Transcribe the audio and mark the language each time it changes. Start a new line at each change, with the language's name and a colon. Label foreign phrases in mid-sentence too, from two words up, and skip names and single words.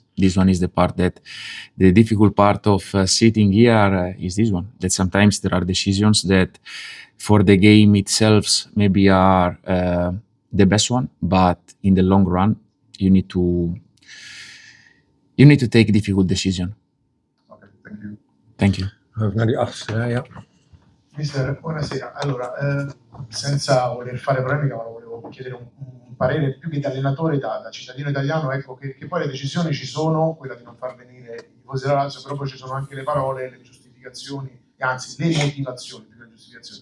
English: This one is the difficult part of sitting here is this one. That sometimes there are decisions that for the game itself maybe are the best one, but in the long run you need to take a difficult decision. Okay, thank you. Thank you.
Dutch: Ook naar die achtste, ja.
Italian: Mister, buonasera. Allora, senza voler fare polemica, ma volevo chiedere un parere più che da allenatore, da cittadino italiano, ecco, che poi le decisioni ci sono, quella di non far venire i tifosi della Lazio, però poi ci sono anche le parole, le giustificazioni, e anzi le motivazioni più che le giustificazioni.